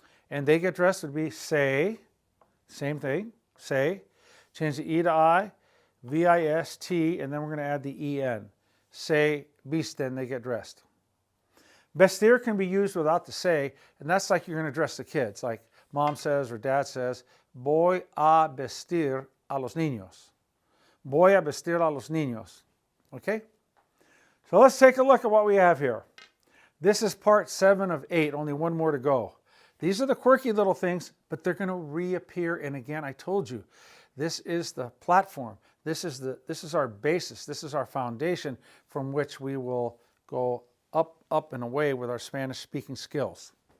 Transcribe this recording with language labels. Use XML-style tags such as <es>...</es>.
<en>And they get dressed would be se, same thing, se. Change the E to I, V-I-S-T, and then we're going to add the E-N.</en> <es>Se visten,</es> <en>they get dressed. Vestir can be used without the se, and that's like you're going to dress the kids. Like mom says or dad says,</en> <es>voy a vestir a los niños. Voy a vestir a los niños. Okay?</es> <en>So let's take a look at what we have here. This is part 7 of 8, only one more to go. These are the quirky little things, but they're going to reappear. And again, I told you, this is the platform. This is our basis. This is our foundation from which we will go up and away with our Spanish-speaking skills.</en>